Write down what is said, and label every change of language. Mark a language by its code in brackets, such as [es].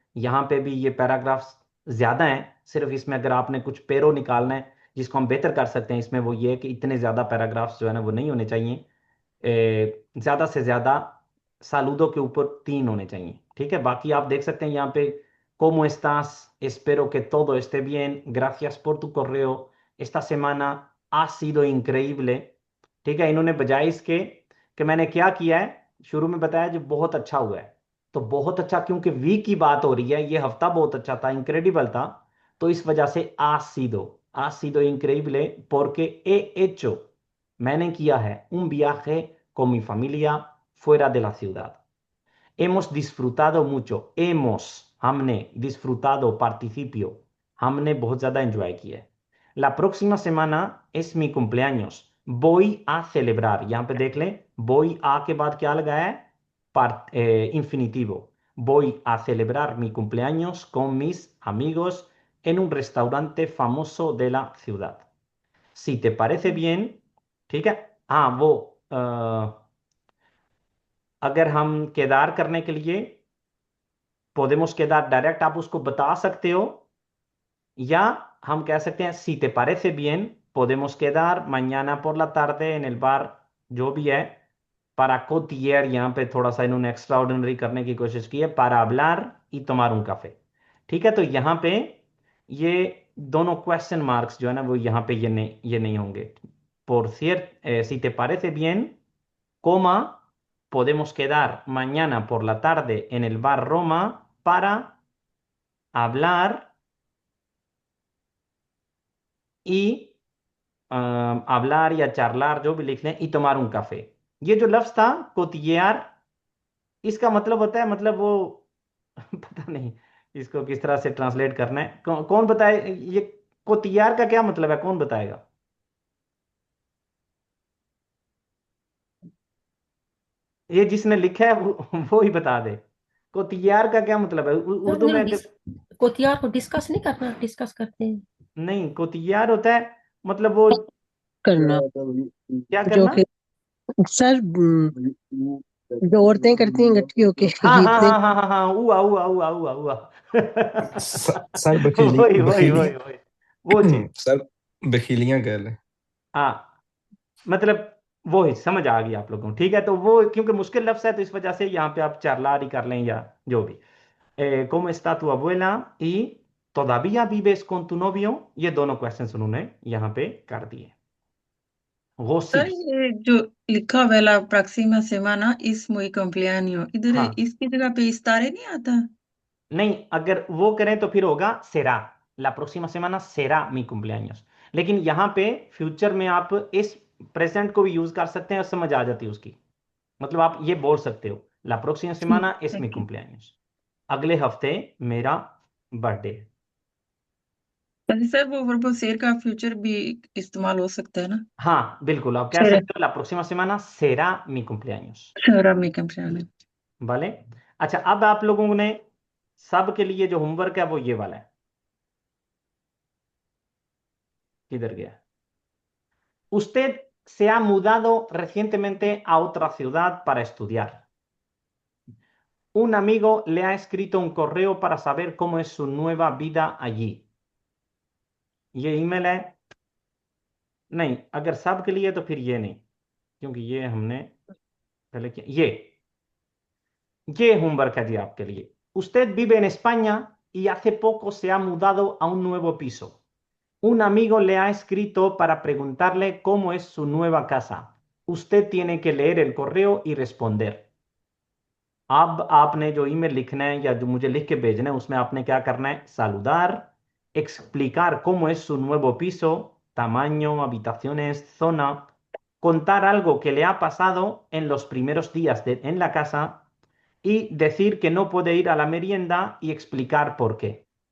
[hi] यहाँ पे भी ये पैराग्राफ्स ज़्यादा हैं, सिर्फ इसमें अगर आपने कुछ पेरो निकालना है जिसको हम बेहतर कर सकते हैं इसमें, वो ये है कि इतने ज़्यादा पैराग्राफ्स जो है ना वो नहीं होने चाहिए। ज़्यादा से ज़्यादा सालूदो के ऊपर 3 होने चाहिए, ठीक है। बाकी आप देख सकते हैं यहाँ पे [es] ¿Cómo estás? Espero que todo esté bien. Gracias por tu correo. Esta semana ha sido increíble. [hi] ठीक है, इन्होंने बजाय इसके कि मैंने क्या किया है शुरू में बताया जो बहुत अच्छा हुआ है, तो बहुत अच्छा क्योंकि वीक की बात हो रही है, ये हफ्ता बहुत अच्छा था, इनक्रेडिबल था, तो इस वजह से [es] ha sido increíble porque he hecho, [hi] मैंने किया है [es] un viaje con mi familia fuera de la ciudad. Hemos disfrutado mucho. Hemos, [hi] हमने, [es] disfrutado, participio, [hi] हमने बहुत ज्यादा एंजॉय किया है। [es] La próxima semana es mi cumpleaños. Voy a celebrar. [hi] यहाँ पे देख लें, [es] voy a [hi] के बाद क्या लगाया है, infinitivo. [es] voy a celebrar mi cumpleaños con mis amigos en un restaurante famoso de la ciudad. Si te parece bien, [hi] ठीक है। हाँ वो अगर हम केदार करने के लिए [es] podemos quedar [hi] डायरेक्ट आप उसको बता सकते हो, या हम कह सकते हैं [es] si te parece bien podemos quedar mañana por la tarde en el bar, [hi] जो भी है। [es] para cotillear, [hi] यहाँ पे थोड़ा सा इन्होंने एक्स्ट्रा ऑर्डिनरी करने की कोशिश की है, [es] para hablar y tomar un café। [hi] ठीक है, तो यहाँ पे ये दोनों क्वेश्चन मार्क्स जो है ना वो यहाँ पे ये नहीं होंगे। [es] por cierto, si te parece bien, coma, podemos quedar mañana por la tarde en el bar Roma para hablar y hablar [hi] या [es] charlar, [hi] जो भी लिख लें, [es] y tomar un café। [hi] ये जो लफ्ज था कोतियार, इसका मतलब होता है, मतलब वो पता नहीं इसको किस तरह से ट्रांसलेट करना है। कौन बताए ये कोतियार का क्या मतलब है, कौन बताएगा? ये जिसने लिखा है वो ही बता दे। कोतियार का क्या मतलब है उर्दू में? कोतियार को डिस्कस नहीं करना, डिस्कस करते हैं। नहीं, कोतियार होता है मतलब वो करना क्या जो करना? कि सर जो औरतें करती हैं गठियों के हाँ हाँ इतने हाँ हाँ हाँ हाँ, हुआ हुआ हुआ हुआ हुआ सर बखेली वही वही बखेली वही वही वो चीज। सर बखेलियां कह ले। हाँ, मतलब वो ही समझ आ गई आप लोगों को। ठीक है, तो वो क्योंकि मुश्किल लफ्ज है तो इस वजह से यहाँ पे आप चारलार ही कर लें या जो भी। [es] ¿Cómo está tu abuela? y ¿todavía vives con tu novio? [hi] ये दोनों क्वेश्चन उन्होंने यहाँ पे कर दिए। वो सर सी ये जो लिखा हुआ है [es] la próxima semana es muy cumpleaños, [hi] इधर हाँ, इसकी जगह पे इस्तारे नहीं आता? नहीं, अगर वो करें तो फिर होगा [es] será, la próxima semana será mi cumpleaños। [hi] लेकिन यहाँ पे फ्यूचर में आप इस प्रेजेंट को भी यूज कर सकते हैं और समझ आ जाती है उसकी। मतलब आप ये बोल सकते हो [es] la próxima [hi] ठीक [es] semana es mi [en] Thank you. [hi] cumpleaños, अगले हफ्ते मेरा बर्थडे है। वैसे सर वो वर्बो शेर का फ्यूचर भी इस्तेमाल हो सकता है ना? हाँ बिल्कुल, आप कह शेर सकते हो [es] la próxima semana será mi cumpleaños। [hi] शेरा में cumpleaños। भले। अच्छा, अब आप लोगों ने सब के लिए जो होमवर्क है वो ये वाला है। किधर गया? [es] Usted se ha mudado recientemente a otra ciudad para estudiar. Un amigo le ha escrito un correo para saber cómo es su nueva vida allí. [hi] ये ईमेल है? नहीं, अगर सब के लिए तो फिर ये नहीं, क्योंकि ये हमने पहले किया। ये होमवर्क है जी आपके लिए। [es] Usted vive en España y hace poco se ha mudado a un nuevo piso. Un amigo le ha escrito para preguntarle cómo es su nueva casa. Usted tiene que leer el correo y responder. [hi] अब आपने जो email लिखना है या जो मुझे लिख के भेजना है उसमें आपने क्या करना है? [es] Saludar, explicar cómo es su nuevo piso, tamaño, habitaciones, zona, contar algo que le ha pasado en los primeros días en la casa y decir que no puede ir a la merienda y explicar por qué.